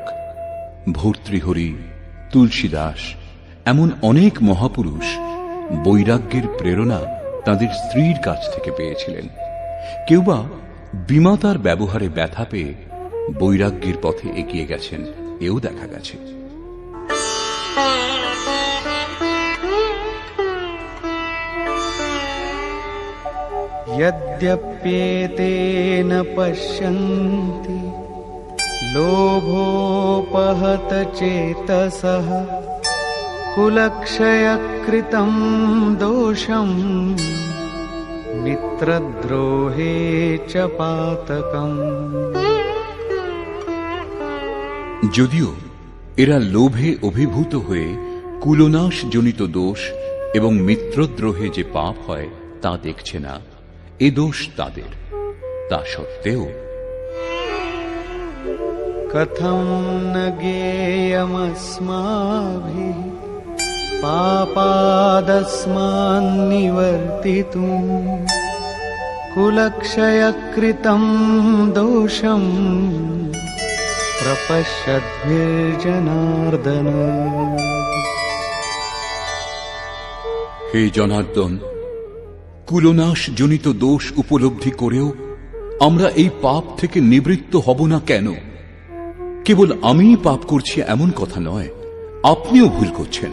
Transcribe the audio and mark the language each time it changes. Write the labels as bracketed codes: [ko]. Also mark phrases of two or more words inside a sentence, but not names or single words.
[bn] ভর্তৃহরি, তুলসীদাস এমন অনেক মহাপুরুষ বৈরাগ্যের প্রেরণা তাদের স্ত্রীর কাছ থেকে পেয়েছিলেন। কেউ বা বিমাতার ব্যবহারে ব্যথা পেয়ে বৈরাগ্যের পথে এগিয়ে গেছেন, এও দেখা গেছে। [sa] यद्यप्येतेन पश्यन्ति लोभोपहत चेतसः कुलक्षयकृतं दोषम् मित्रद्रोहे च पातकम्। [bn] যদিও এরা লোভে অভিভূত হয়ে কুলনাশ জনিত দোষ এবং মিত্রদ্রোহে যে পাপ হয় তা দেখছে না, এ দোষ তাদের। তা সত্ত্বেও [sa] कथं न ज्ञेयमस्माभिः पापादस्मान्निवर्तितुम् कुलक्षयकृतं दोषम् प्रपश्यद्भिर्जनार्दन। [bn] হে জনার্দন, কুলনাশ জনিত দোষ উপলব্ধি করেও আমরা এই পাপ থেকে নিবৃত্ত হব না কেন? কেবল আমিই পাপ করছি এমন কথা নয়, আপনিও ভুল করছেন।